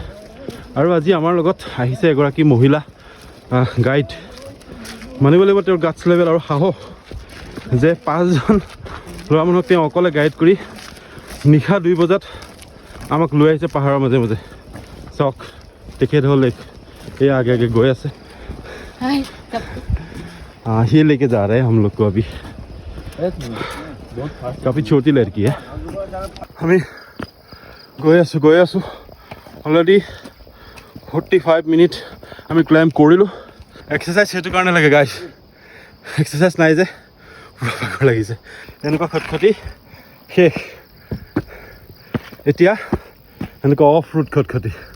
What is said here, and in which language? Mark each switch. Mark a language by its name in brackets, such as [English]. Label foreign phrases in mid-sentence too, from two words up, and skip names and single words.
[Assamese] আৰু আজি আমাৰ লগত আহিছে এগৰাকী মহিলা গাইড। মানিব লাগিব তেওঁৰ [English] guts level [Assamese] আৰু সাহস, যে 5জন ল'ৰা মানুহক তেওঁ অকলে গাইড কৰি নিশা 2 বজাত আমাক লৈ আহিছে পাহাৰৰ মাজে মাজে। চাওক, তেখেত হ'ল এই আগে আগে গৈ আছে। [Hindi] ये लेके जा रहे हैं हम लोग को अभी। काफ़ी छोटी लड़की है। [Assamese] আমি গৈ আছোঁ অলৰেডি 45 মিনিট আমি ক্লাইম্ব কৰিলোঁ। এক্সাৰচাইজ সেইটো কাৰণে লাগে গাইজ, এক্সাৰচাইজ নাই যে পুৰা ভাগৰ লাগিছে। এনেকুৱা খটখটি শেষ, এতিয়া এনেকুৱা [English] off road [Assamese] খটখটি।